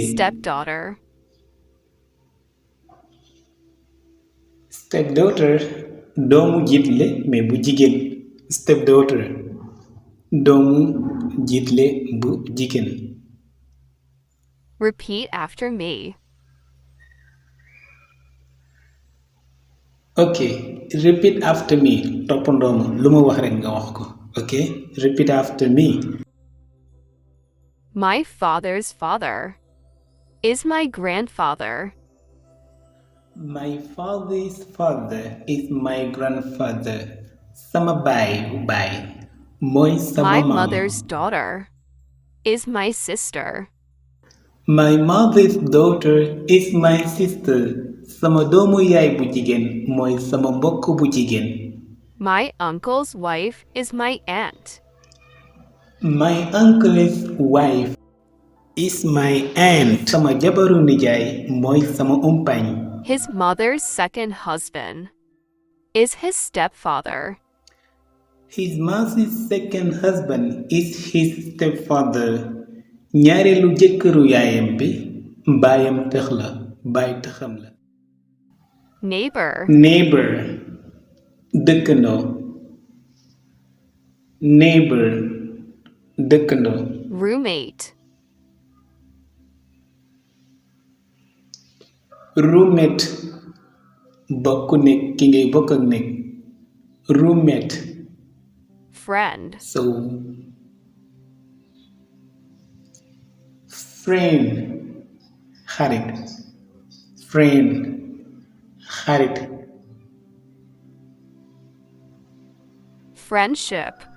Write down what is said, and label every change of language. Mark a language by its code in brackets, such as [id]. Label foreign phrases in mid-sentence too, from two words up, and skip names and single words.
[en] Stepdaughter. [wo] stepdaughter doomu jiitle mais bu jigéen. stepdaughter doomu jiitle bu jigéen. [en] Repeat after me. ok repeat after me [wo] toppandoo ma lu ma wax rekk nga wax ko. [en] ok repeat after me. My father's father is my grandfather. my father's father is my grandfather. [wo] sama baay bu baay mooy sama [en] My [wo] maam. [en] mother's daughter is my sister. my mother's daughter is my sister. [wo] sama doomu yaay bu jigéen mooy sama mbokk bu jigéen. [en] My uncle's wife is my aunt. my uncle's wife is my aunt. [wo] sama jabaru nijaay mooy sama umpaañ. [en] His mother's second husband is his stepfather. his mother's second husband is his stepfather. [wo] ñaareelu jëkkëru yaayam bi baayam tëx la baay tëxam la. [en] Neighbor. [wo] neighbor dëkkandoo. neighbor dëkkandoo. [en] Roommate. [wo] roommate bokk nekk ki ngay bokk ak nekk. [en] roommate. Friend. so friend xarit. friend xarit. Friendship.